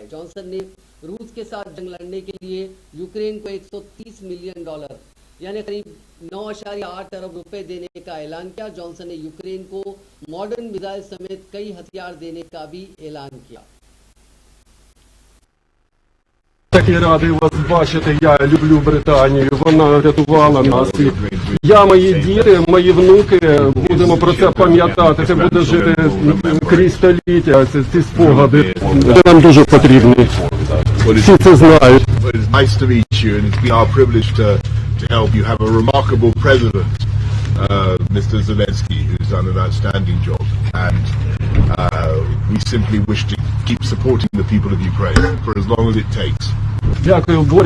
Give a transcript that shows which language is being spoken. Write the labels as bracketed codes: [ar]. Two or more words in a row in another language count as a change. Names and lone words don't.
[hi] जॉनसन ने रूस के साथ जंग लड़ने के लिए यूक्रेन को $130 मिलियन यानी करीब 9.8 अरब रुपए देने का ऐलान किया। जॉनसन ने यूक्रेन को [en] modern missile [hi] समेत कई हथियार देने का भी ऐलान किया। [uk] такий радий вас бачити. Я люблю Британію. Вона врятувала нас. І я, мої діти, мої внуки будемо про це пам'ятати. Це буде жити крізь століття. Ці спогади. Це нам дуже потрібні. Всі це знають. [en] But it's nice to meet you, and it's been our privilege to help you have a remarkable president, Mr. Zelensky, who's done an outstanding job. And we simply wish to keep supporting the people of Ukraine for as long as it takes. [uk] Дякую, Борис.